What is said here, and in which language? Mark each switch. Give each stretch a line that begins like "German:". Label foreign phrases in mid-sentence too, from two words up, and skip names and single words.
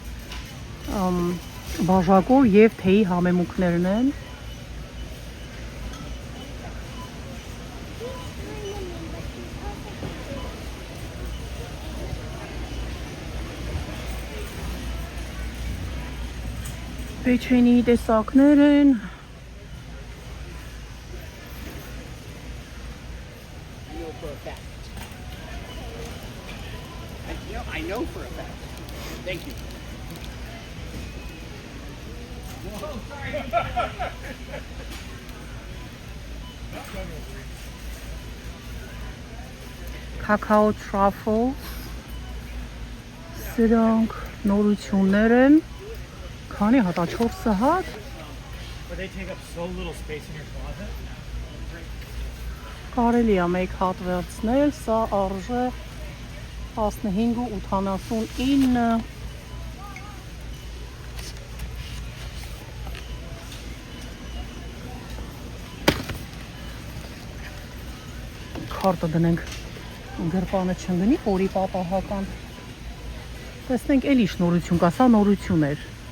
Armenian: բաժակով և թեյի համեմունքներն են։ Պեչենի տեսակներ են։
English: I know for a fact. Thank you. Whoa, sorry. Cacao truffles,
Armenian: սրանք նորություններ են, քանի հատ, 4 հատ,
English: But they take up so little space in your closet.
Armenian: կարելի է մեկ հատ վերցնել, սա արժե 15.89 քարտը դնենք գրպանը չընկնի, օրի պատահական տեսնենք էլի շնորհություն կա, սա նորություն էր